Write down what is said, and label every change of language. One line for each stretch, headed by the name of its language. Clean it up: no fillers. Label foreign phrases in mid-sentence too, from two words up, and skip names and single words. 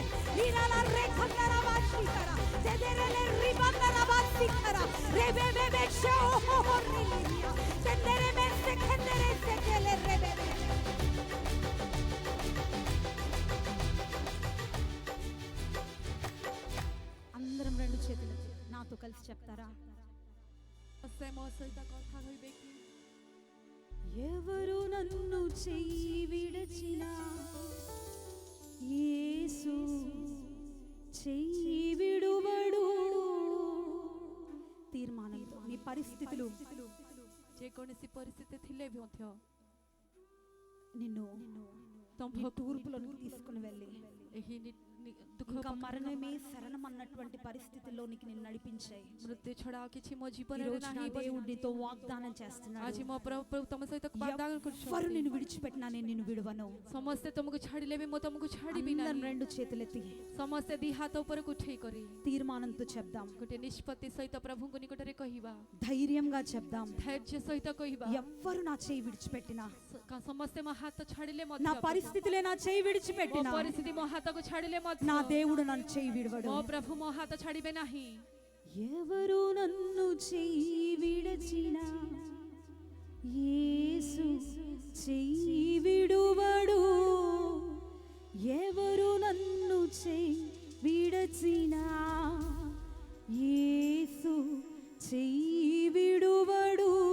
Telugu: లీలాల రెకందర బాషికరా. తెదెరెలే రిబందర బాషికరా. రెబెబెబె షో హోరిలియా. తెదెరె మెస్సే కందరే సెకెలే రెబెబె. అందరం రెండు చేతులు నాతో కలిసి చెప్తారా?
Odia: ସେ ମୋ ସହିତ କଥା କହିବେ କି?
Telugu: ఎవరు నన్ను చేయి విడచిన యేసు చెయ్యి విడువడు. తీర్మానంతో నీ పరిస్థితులు
Odia: ଯେକୌଣସି ପରିସ୍ଥିତି ଥିଲେ ବି ମଧ୍ୟ
Telugu: నిన్ను
Odia: ତମ୍ଭ
Telugu: తూర్పులోనికి తీసుకుని వెళ్ళి
Odia: ଏହି ଦୁଃଖ
Telugu: ఇంకా మరణమే శరణం అన్నటువంటి పరిస్థితుల్లోనికి నిన్ను నడిపించాయి.
Odia: ମୃତ୍ୟୁ ଛଡା ଆଉ କିଛି ମୋ
Telugu: ఈ
Odia: ଜୀବନରେ
Telugu: రోజు నా
Odia: ନାହିଁ ବୋଲି
Telugu: దేవుడు నీతో వాగ్దానం చేస్తున్నాడు.
Odia: ଆଜି ମୋ ପ୍ରଭୁ ତମ ସହିତ ବାଗ୍ଦାନ
Telugu: ఎవరు
Odia: କରୁଛନ୍ତି
Telugu: నిన్ను విడిచిపెట్టినా నేను నిన్ను విడువను.
Odia: ସମସ୍ତେ ତମକୁ ଛାଡ଼ିଲେ ବି ମୁଁ ତମକୁ ଛାଡ଼ିବି
Telugu: అందరం
Odia: ନାହିଁ.
Telugu: రెండు చేతులెత్తి
Odia: ସମସ୍ତେ ଦି ହାତ ଉପରକୁ ଉଠେଇ କରି
Telugu: తీర్మానంతో చెప్దాం,
Odia: ଗୋଟେ ନିଷ୍ପତ୍ତି ସହିତ ପ୍ରଭୁଙ୍କ ନିକଟରେ କହିବା,
Telugu: ధైర్యంగా చెప్దాం.
Odia: ଧୈର୍ଯ୍ୟ ସହିତ କହିବା,
Telugu: ఎవ్వరు నా చేయి విడిచిపెట్టినా,
Odia: ସମସ୍ତେ ମୋ ହାତ ଛାଡ଼ିଲେ
Telugu: నా
Odia: ମଧ୍ୟ
Telugu: పరిస్థితులే నా చేయి
Odia: ମୋ
Telugu: విడిచిపెట్టినా,
Odia: ପରିସ୍ଥିତି ମୋ ହାତକୁ ଛାଡ଼ିଲେ ମଧ୍ୟ
Telugu: నా దేవుడు నన్ను చేయి విడవడు.
Odia: ମୋ ପ୍ରଭୁ ମୋ ହାତ ଛାଡ଼ିବେ ନାହିଁ.
Telugu: ఎవరు నన్ను చేయి విడచినా యేసు చేయి విడువడు. ఎవరు నన్ను చేయి విడచినా యేసు చేయి విడువడు.